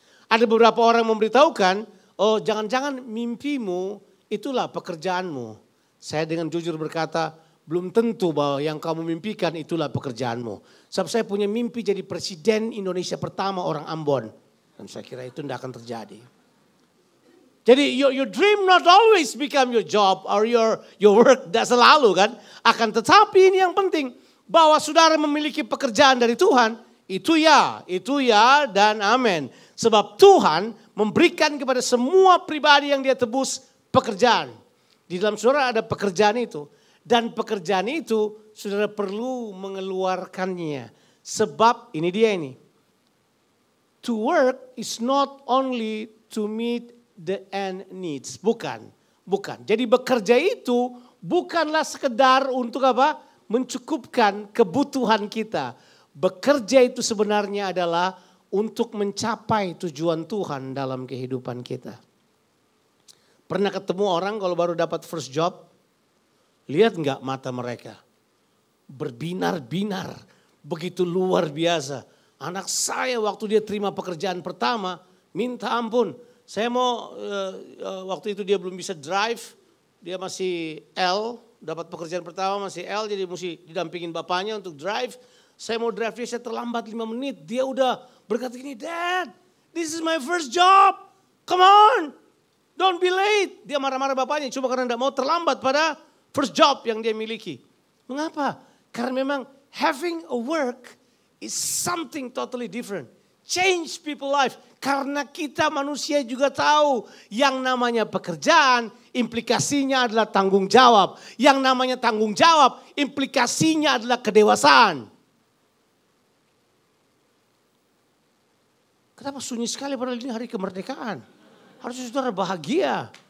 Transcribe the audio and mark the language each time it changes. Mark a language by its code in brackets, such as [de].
[id] Ada beberapa orang memberitahukan, oh jangan-jangan mimpimu itulah pekerjaanmu. Saya dengan jujur berkata, belum tentu bahwa yang kamu mimpikan itulah pekerjaanmu. Sebab saya punya mimpi jadi presiden Indonesia pertama orang Ambon. Dan saya kira itu tidak akan terjadi. Jadi [en] your dream not always become your job or your work. [id] Tidak selalu kan. Akan tetapi ini yang penting. Bahwa saudara memiliki pekerjaan dari Tuhan. Itu ya dan amin. Sebab Tuhan memberikan kepada semua pribadi yang dia tebus pekerjaan. Di dalam saudara ada pekerjaan itu. Dan pekerjaan itu saudara perlu mengeluarkannya. Sebab ini dia ini. [en] To work is not only to meet the end needs. [id] Bukan. Jadi bekerja itu bukanlah sekedar untuk apa? Mencukupkan kebutuhan kita. Bekerja itu sebenarnya adalah untuk mencapai tujuan Tuhan dalam kehidupan kita. Pernah ketemu orang kalau baru dapat [en] first job? [id] Lihat enggak mata mereka? Berbinar-binar. Begitu luar biasa. Anak saya waktu dia terima pekerjaan pertama, minta ampun. Saya mau, waktu itu dia belum bisa drive, dia masih L, dapat pekerjaan pertama masih L, jadi mesti didampingin bapaknya untuk drive. Saya mau drive dia, saya terlambat 5 menit, dia udah berkata gini, [en] Dad, this is my first job, come on, don't be late. [id] Dia marah-marah bapaknya, cuma karena tidak mau terlambat pada [en] first job [id] yang dia miliki. Mengapa? Karena memang [en] having a work is something totally different. Change people life. [id] Karena kita manusia juga tahu yang namanya pekerjaan implikasinya adalah tanggung jawab. Yang namanya tanggung jawab implikasinya adalah kedewasaan. Kenapa sunyi sekali padahal ini hari kemerdekaan? Harusnya saudara bahagia.